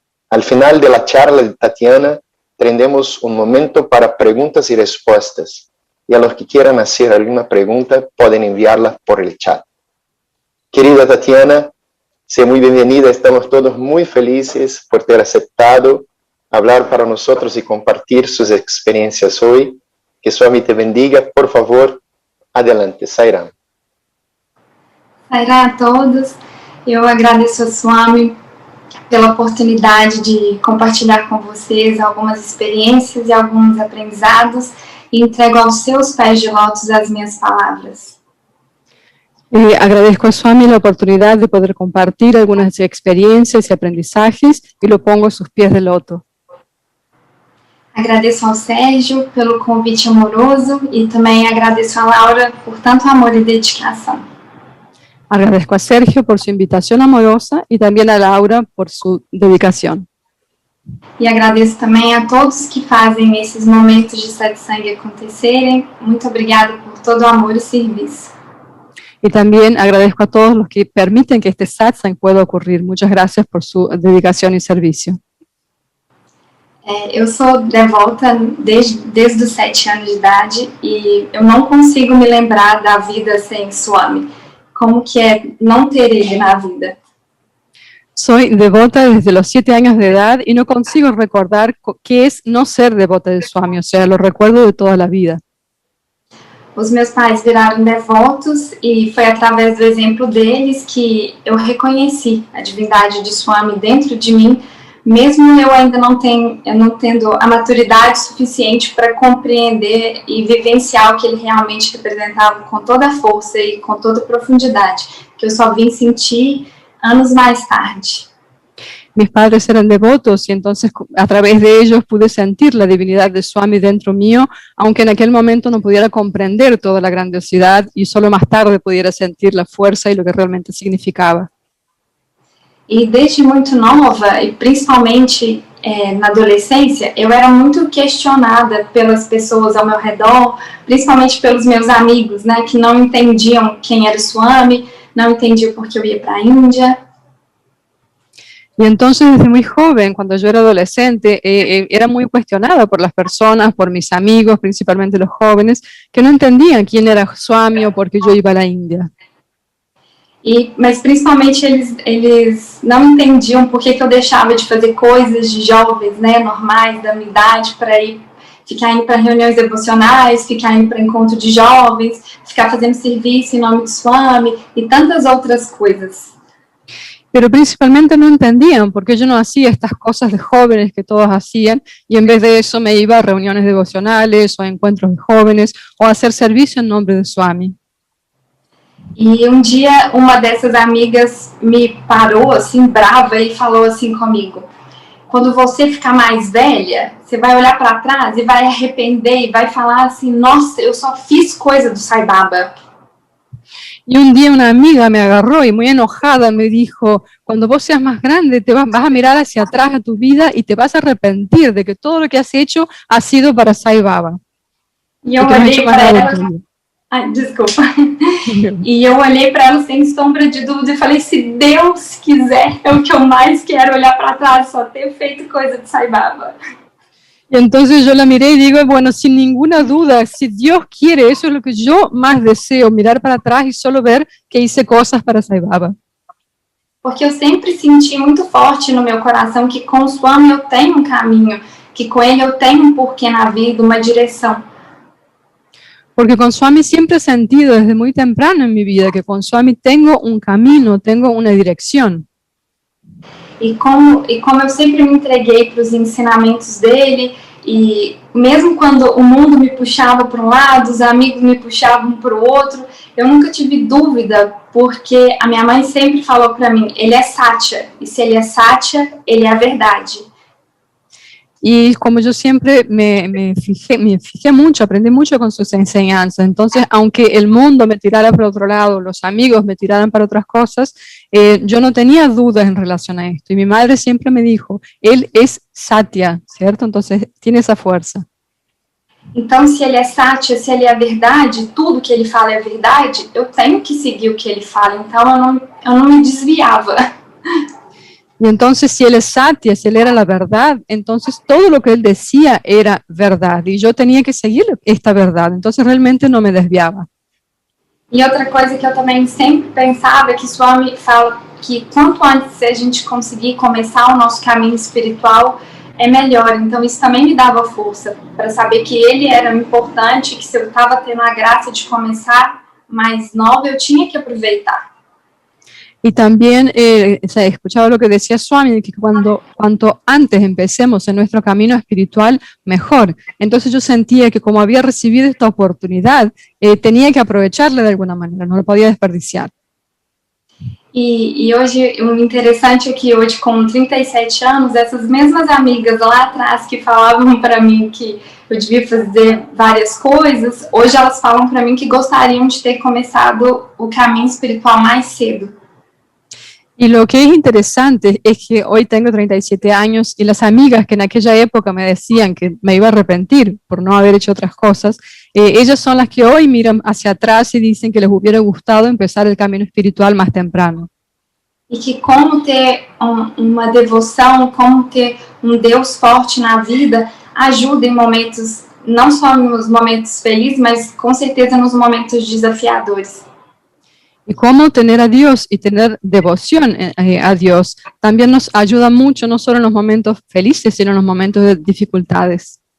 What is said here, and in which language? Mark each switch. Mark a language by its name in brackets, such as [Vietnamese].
[Spanish] Al final de la charla de Tatiana, tendremos un momento para preguntas y respuestas, y a los que quieran hacer alguna pregunta pueden enviarla por el chat. Querida Tatiana, sea muy bienvenida, estamos todos muy felices por ter aceptado hablar para nosotros y compartir sus experiencias hoy. Que Swami te bendiga, por favor, adelante, Sairam. [Portuguese] Sairam a todos, eu agradeço a Swami pela oportunidade de compartilhar com vocês algumas experiências e alguns aprendizados e entrego aos seus pés de lótus as minhas palavras. [Spanish] Agradezco a Swami la oportunidad de poder compartir algunas experiencias y aprendizajes y lo pongo a sus pies de loto. [Portuguese] Agradeço ao Sérgio pelo convite amoroso e também agradeço a Laura por tanto amor e dedicação. [Spanish] Agradezco a Sergio por su invitación amorosa y también a Laura por su dedicación. [Portuguese] E agradeço também a todos que fazem esses momentos de satsang acontecerem. Muito obrigada por todo o amor e serviço. [Spanish] Y también agradezco a todos los que permiten que este satsang pueda ocurrir. Muchas gracias por su dedicación y servicio. [Portuguese] Eu sou devota desde os 7 anos de idade e eu não consigo me lembrar da vida sem Swami. Como que é não ter ele na vida? [Spanish] Soy devota desde los 7 años de edad y no consigo recordar qué es no ser devota de Swami, o sea, lo recuerdo de toda la vida. [Portuguese] Os meus pais viraram devotos e foi através do exemplo deles que eu reconheci a divindade de Swami dentro de mim, mesmo eu ainda não tendo a maturidade suficiente para compreender e vivenciar o que ele realmente representava com toda a força e com toda a profundidade, que eu só vim sentir anos más tarde. [Spanish] Mis padres eran devotos y entonces a través de ellos pude sentir la divinidad de Swami dentro mío, aunque en aquel momento no pudiera comprender toda la grandiosidad y solo más tarde pudiera sentir la fuerza y lo que realmente significaba. [Portuguese] E desde muito nova, e principalmente na adolescência, eu era muito questionada pelas pessoas ao meu redor, principalmente pelos meus amigos, né, que não entendiam quem era o Swami, não entendiam porque eu ia para a Índia. [Spanish] Y entonces desde muy joven, cuando yo era adolescente, era muy cuestionada por las personas, por mis amigos, principalmente los jóvenes, que no entendían quién era Swami o por qué yo iba a la India. [Portuguese] Mas principalmente eles não entendiam por que eu deixava de fazer coisas de jovens, né, normais, da minha idade, para ficar indo para reuniões devocionais, ficar indo para encontro de jovens, ficar fazendo serviço em nome de Swami e tantas outras coisas. [Spanish] Pero principalmente no entendían por qué yo no hacía estas cosas de jóvenes que todos hacían y en vez de eso me iba a reuniones devocionales o a encuentros de jóvenes o a hacer servicio en nombre de Swami. [Portuguese] E dia uma dessas amigas me parou assim brava e falou assim comigo: quando você ficar mais velha, você vai olhar para trás e vai arrepender e vai falar assim: nossa, eu só fiz coisa do Sai Baba. [Spanish] Y un día una amiga me agarró y muy enojada me dijo: cuando vos seas más grande vas a mirar hacia atrás a tu vida y te vas a arrepentir de que todo lo que has hecho ha sido para Sai Baba. [Portuguese] E eu olhei para ela, desculpa. E eu olhei para ela sem sombra de dúvida e falei: se Deus quiser, é o que eu mais quero, olhar para trás, só ter feito coisa de Sai Baba. [Spanish] Y entonces yo la miré y digo, bueno, sin ninguna duda, si Dios quiere, eso es lo que yo más deseo, mirar para atrás y solo ver que hice cosas para Sai Baba. [Portuguese] Porque eu sempre senti muito forte no meu coração que com o Swami eu tenho caminho, que com ele eu tenho porquê na vida, uma direção. [Spanish] Porque con Swami siempre he sentido desde muy temprano en mi vida que con Swami tengo un camino, tengo una dirección. [Portuguese] E como eu sempre me entreguei para os ensinamentos dele, e mesmo quando o mundo me puxava para um lado, os amigos me puxavam para o outro, eu nunca tive dúvida, porque a minha mãe sempre falou para mim: ele é Satya, e se ele é Satya, ele é a verdade. [Spanish] Y como yo siempre me fijé mucho, aprendí mucho con sus enseñanzas. Entonces, aunque el mundo me tirara para otro lado, los amigos me tiraran para otras cosas, yo no tenía dudas en relación a esto. Y mi madre siempre me dijo: él es Satya, ¿cierto? Entonces, tiene esa fuerza. [Portuguese] Então, se ele é Satya, se ele é a verdade, tudo que ele fala é verdade, eu tenho que seguir o que ele fala. Então, eu não me desviava. [Spanish] Y entonces, si él es Satya, si él era la verdad, entonces todo lo que él decía era verdad. Y yo tenía que seguir esta verdad. Entonces, realmente no me desviaba. [Portuguese] E outra coisa que eu também sempre pensava é que Swami fala que quanto antes a gente conseguir começar o nosso caminho espiritual, é melhor. Então, isso também me dava força para saber que ele era importante, que se eu estava tendo a graça de começar mais nova, eu tinha que aproveitar. [Spanish] Y también escuchaba lo que decía Swami, que cuanto antes empecemos en nuestro camino espiritual, mejor. Entonces yo sentía que como había recibido esta oportunidad, tenía que aprovecharla de alguna manera, no la podía desperdiciar. [Portuguese] E hoje, o interessante é que hoje, com 37 anos, essas mesmas amigas lá atrás que falavam para mim que eu devia fazer várias coisas, hoje elas falam para mim que gostariam de ter começado o caminho espiritual mais cedo. [Spanish] Y lo que es interesante es que hoy tengo 37 años y las amigas que en aquella época me decían que me iba a arrepentir por no haber hecho otras cosas, ellas son las que hoy miran hacia atrás y dicen que les hubiera gustado empezar el camino espiritual más temprano. [Portuguese] E que como ter uma devoção, como ter Deus forte na vida, ajuda em momentos, não só nos momentos felizes, mas com certeza nos momentos desafiadores. [Spanish] Y cómo tener a Dios y tener devoción a Dios también nos ayuda mucho, no solo en los momentos felices, sino en los momentos de dificultades.